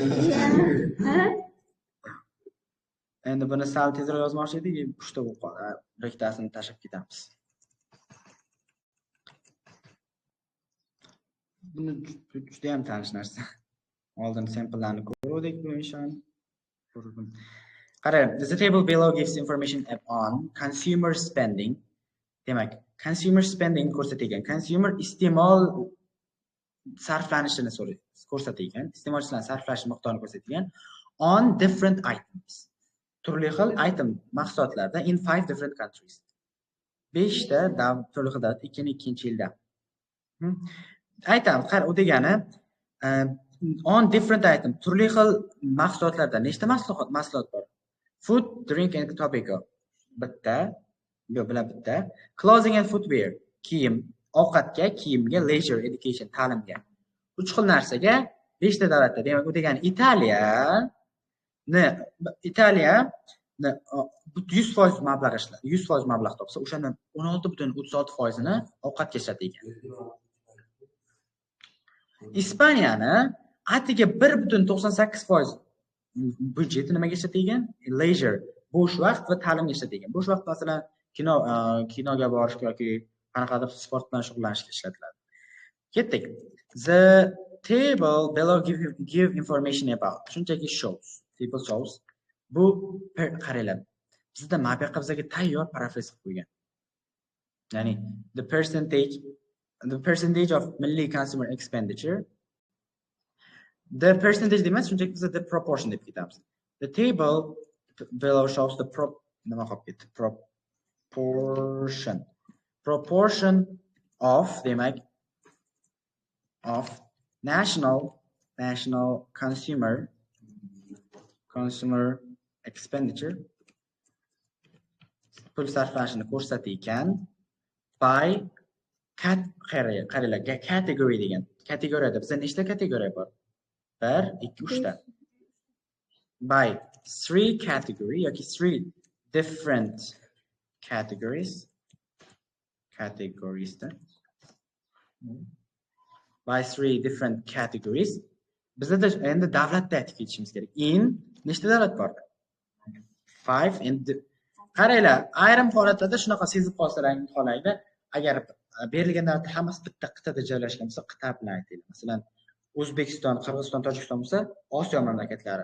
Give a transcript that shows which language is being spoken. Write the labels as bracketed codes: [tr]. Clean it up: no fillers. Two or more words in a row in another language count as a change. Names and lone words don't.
[uz] Endi buni sal tezroq yozmoqchi edik, 3 ta rektasini tashib ketamiz. Buni juda ham tanish narsa. Oldin samplelarni ko'rdik bu ishni. Qarang, [en] the table below gives information on consumer spending. [uz] Demak, [en] consumer spending [uz] ko'rsatilgan. Consumer iste'mol sarflanishini ko'rsatgan, iste'molchilarning sarflash miqdorini ko'rsatgan [en] on different items. [uz] Turli xil item mahsulotlarda [en] in 5 different countries. [uz] 5 ta turli xil davlat 2002 yilda. Aytamiz, qara u degani [en] on different item [uz] turli xil mahsulotlarda nechta mahsulot bor? [en] Food, drink and tobacco. [uz] Bitta, bilan bitta. [en] Clothing and footwear, [uz] kiyim, ovqatga, kiyimga, leisure, education, ta'limga. 3 xil narsaga 5 ta davlatda. Demak, u degani Italiya 100% mablag' ishlaydi. 100% mablag' topsa, o'shandan 16.36%ni ovqatga ishlatilgan. Ispaniyani atiga 1.98% budjeti nimaga ishlatilgan? Leisure, bo'sh vaqt va ta'limga ishlatilgan. Bo'sh vaqt masalan kinoga borish yoki qanaqadir sport bilan shug'ullanishga ishlatiladi. Ketdik. [en] The table below give information about. Shunchaki shows. Table shows. [uz] Bu qaranglar. Bizda mana bu yoqqa bizga tayyor parafraz qilib qo'ygan. [en] Ya'ni the percentage of milliy consumer expenditure. The percentage [uz] demas, shunchaki bizda [en] the proportion [uz] deb ketamiz. [en] The table below shows the proportion of demak of national consumer expenditure [uz] pul sarflanishini ko'rsatgan [en] by qaranglar category degan. [uz] Kategoriyada bizda nechta kategoriya bor? 1, 2, 3 ta. [en] By 3 category yoki 3 different categories. By 3 different categories. [uz] Bizda endi davlatda aytib ketishimiz kerak. In nechta davlat bor? 5 and qaranglar, ayrim holatlarda shunaqa sezib qolsalaringiz xohlaydi. Agar berilgan davlatda hammasi bitta qit'ada joylashgan bo'lsa, qit'a bilan aytaylik. Masalan, O'zbekiston, Qirg'iziston, Tojikiston bo'lsa, Osiyo mamlakatlari.